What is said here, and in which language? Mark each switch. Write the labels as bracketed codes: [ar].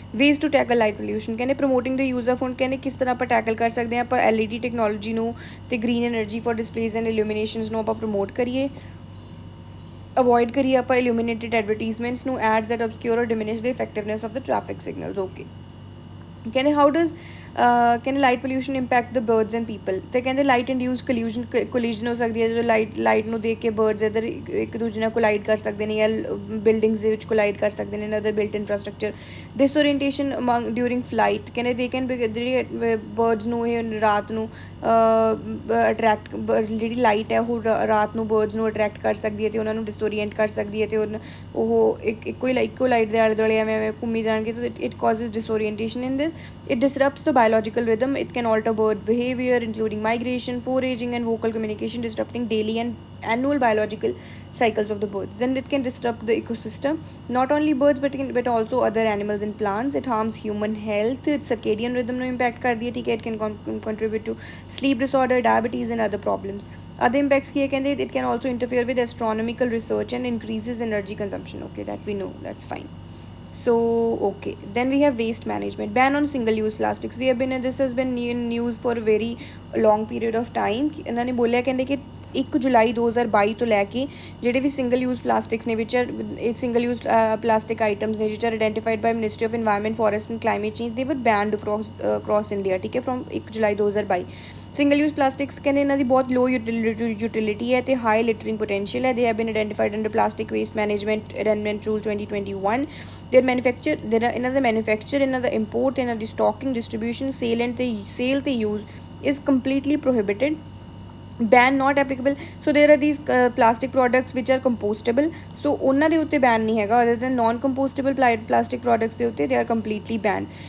[en] ways to tackle light pollution, [pa] ਕਹਿੰਦੇ [en] promoting the use of phone, [pa] ਕਹਿੰਦੇ ਕਿਸ ਤਰ੍ਹਾਂ ਆਪਾਂ ਟੈਕਲ ਕਰ ਸਕਦੇ ਹਾਂ, ਆਪਾਂ LED ਟੈਕਨੋਲੋਜੀ ਨੂੰ ਤੇ [en] green energy for displays and illuminations [pa] ਨੂੰ ਆਪਾਂ ਪ੍ਰਮੋਟ ਕਰੀਏ, ਅਵੋਇਡ ਕਰੀਏ ਆਪਾਂ illuminated advertisements ਨੂੰ, [en] ads that obscure or diminish the effectiveness of the traffic signals। okay, ਕਹਿੰਦੇ how does ਕਹਿੰਦੇ light pollution impact the birds and people. [pa] ਅਤੇ ਕਹਿੰਦੇ ਲਾਈਟ ਇੰਡਿਊਸ ਕੋਲੀਜਨ ਹੋ ਸਕਦੀ ਹੈ, ਜਦੋਂ ਲਾਈਟ ਨੂੰ ਦੇਖ ਕੇ ਬਰਡਸ ਇੱਧਰ ਇੱਕ ਦੂਜੇ ਨਾਲ ਕੋਲਾਈਡ ਕਰ ਸਕਦੇ ਨੇ ਜਾਂ ਬਿਲਡਿੰਗਸ ਦੇ ਵਿੱਚ ਕੋਲਾਈਡ ਕਰ ਸਕਦੇ ਨੇ, other built infrastructure. [en] disorientation during flight, [pa] ਕਹਿੰਦੇ [en] they can [pa] ਜਿਹੜੀ ਬਰਡਸ ਨੂੰ ਇਹ ਰਾਤ ਨੂੰ ਅਟਰੈਕਟ, ਜਿਹੜੀ ਲਾਈਟ ਹੈ ਉਹ ਰਾਤ ਨੂੰ ਬਰਡਸ ਨੂੰ ਅਟਰੈਕਟ ਕਰ ਸਕਦੀ ਹੈ ਅਤੇ ਉਹਨਾਂ ਨੂੰ ਡਿਸਓਰੀਐਂਟ ਕਰ ਸਕਦੀ ਹੈ, ਅਤੇ ਉਹ ਇੱਕੋ ਲਾਈਟ ਦੇ ਆਲੇ ਦੁਆਲੇ ਐਵੇਂ ਘੁੰਮੀ ਜਾਣਗੇ। [en] ਤਾਂ it causes disorientation in this. It disrupts the biological rhythm. It can alter bird behavior, including migration, foraging, and vocal communication, disrupting daily and annual biological cycles of the birds. Then it can disrupt the ecosystem, not only birds but also other animals and plants. It harms human health. Its circadian rhythm [pa] no impact kardi hai, theek hai, [en] it can contribute to sleep disorder, diabetes, and other problems. Other impacts [pa] ki hai, kende [en] it can also interfere with astronomical research and increases energy consumption. Okay, that we know, that's fine। So okay, then we have waste management, ban on single use plastics। this has been in news for a very long period of time। [pa] ਇਹਨਾਂ ਨੇ ਬੋਲਿਆ, ਕਹਿੰਦੇ ਕਿ 1 ਜੁਲਾਈ 2022 ਤੋਂ ਲੈ ਕੇ ਜਿਹੜੇ ਵੀ single use plastics ਨੇ ਵਿਚ single use plastic items ਨੇ ਵਿਚ [en] Are identified by ministry of environment, forest and climate change, they were banned across India. [pa] ਠੀਕ ਹੈ, from 1 July 2022। Single use plastics ਕਹਿੰਦੇ ਇਹਨਾਂ ਦੀ ਬਹੁਤ ਲੋ ਯੂਟਿਲਿਟੀ ਹੈ ਅਤੇ ਹਾਈ ਲਿਟਰਿੰਗ ਪੋਟੈਂਸ਼ੀਅਲ ਹੈ। [en] They have been identified under plastic waste management amendment rule 2021। [pa] ਇਹਨਾਂ ਦਾ ਮੈਨੂਫੈਕਚਰ, ਇਹਨਾਂ ਦਾ ਇੰਪੋਰਟ, ਇਹਨਾਂ ਦੀ ਸਟਾਕਿੰਗ, ਡਿਸਟਰੀਬਿਊਸ਼ਨ, ਸੇਲ ਤੇ use [en] Is completely prohibited. ban not applicable। so there are these plastic products which are compostable, so [pa] ਉਹਨਾਂ ਦੇ ਉੱਤੇ ban ਨਹੀਂ ਹੈਗਾ। [en] other than non compostable plastic products [pa] ਦੇ ਉੱਤੇ [en] they are completely banned।